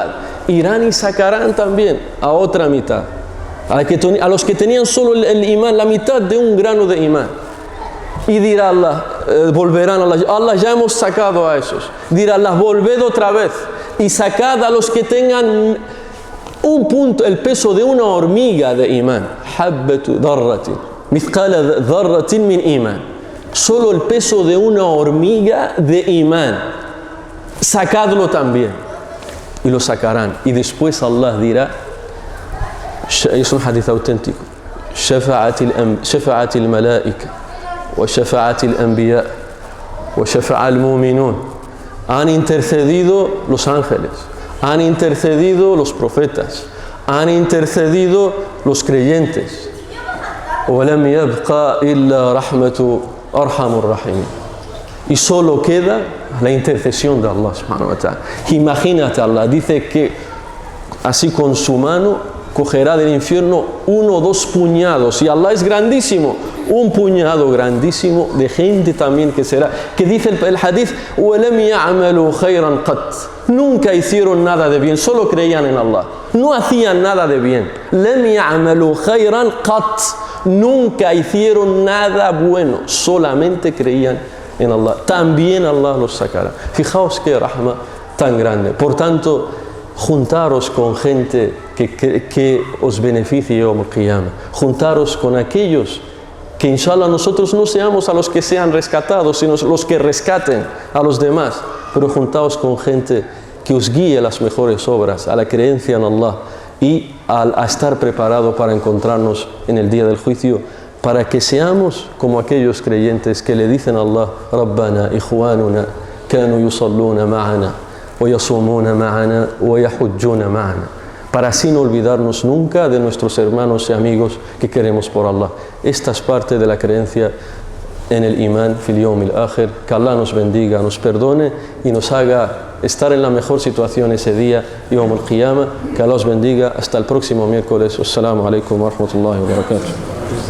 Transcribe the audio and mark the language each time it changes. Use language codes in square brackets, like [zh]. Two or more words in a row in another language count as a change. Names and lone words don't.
[es] Irán y sacarán también a otra mitad, a los que tenían solo el imán, la mitad de un grano de imán. Y dirá Allah, volverán a Allah, Allah, ya hemos sacado a esos. Dirá Allah, volved otra vez y sacad a los que tengan un punto, el peso de una hormiga de imán. [ar] حبة ذرة مثقال ذرة من إيمان. [es] Solo el peso de una hormiga de imán. Sacadlo también. Y lo sacarán. Y después Allah dirá, es un hadith auténtico, [ar] شفاعة الملائكة وشفاعة الأنبياء وشفاعة المؤمنون. [es] Han intercedido los ángeles, han intercedido los profetas, han intercedido los creyentes. [ar] وَلَمْ يَبْقَى إِلَّا رَحْمَةُ أَرْحَمُ الرَّحِيمِ. [es] Y solo queda la intercesión de Allah [ar] سبحانه وتعالى. [es] Imagínate, Allah dice que así con su mano cogerá del infierno 1 o 2 puñados, y Allah es grandísimo, un puñado grandísimo de gente también que será, que dice el hadith, [ar] وَلَمْ يَعْمَلُوا خَيْرًا قَطْ. [es] Nunca hicieron nada de bien, solo creían en Allah, no hacían nada de bien. [ar] لَمْ يَعْمَلُوا خَيْرًا قَطْ. [es] Nunca hicieron nada bueno, solamente creían en Allah. También Allah los sacará. Fijaos qué rahma tan grande. Por tanto, juntaros con gente que os beneficie [ar] يوم القيامة. [es] Juntaros con aquellos que inshallah nosotros no seamos a los que sean rescatados, sino los que rescaten a los demás. Pero juntaos con gente que os guíe a las mejores obras, a la creencia en Allah y a estar preparado para encontrarnos en el día del juicio, para que seamos como aquellos creyentes que le dicen a Allah, [ar] ربنا إخواننا كانوا يصلون معنا وَيَصُومُونَ مَعَنَا وَيَحُجُّونَ مَعَنَا, [es] para así no olvidarnos nunca de nuestros hermanos y amigos que queremos por Allah. Esta es parte de la creencia en el imán [ar] في اليوم الآخر. [es] Que Allah nos bendiga, nos perdone y nos haga estar en la mejor situación ese día, [ar] يوم القيامة. [es] Que Allah os bendiga. Hasta el próximo miércoles. [ar] السلام عليكم ورحمة الله وبركاته.